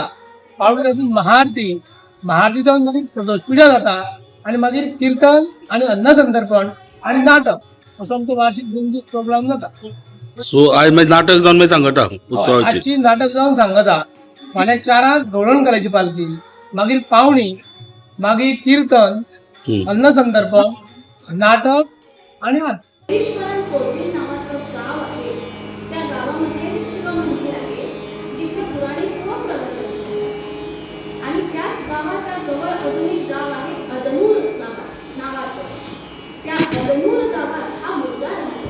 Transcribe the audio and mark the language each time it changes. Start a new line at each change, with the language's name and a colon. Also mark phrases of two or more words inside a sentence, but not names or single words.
Konkani: पावणी जातून महाआरती, महाआरती जावन मागीर प्रदोषपुजा जाता आणि मागीर किर्तन आणि अन्नसंतर्पण आणि नाटक असो आमचो वार्षिक 2 दीस प्रोग्राम जाता. सो आज मागीर नाटक जावन मागीर सांगता उत्सवाची. आजची नाटक जावन सांगता. फाल्यां 4 गवळण करायची पालखी, मागीर पावणी, मागीर किर्तन, अन्नसंतर्पण, नाटक आणि आरती.
Marathi: ईश्वरन कोचिल नावाचं गाव आहे. त्या गावामध्ये शिवमंदिर आहे जिथे पुराणिक व प्रवचन होते. आणि त्याच गावाच्या जवळ अजून एक गाव आहे अदनूर नावाचं. त्या अदनूर गावात हा मुलगा राहतो.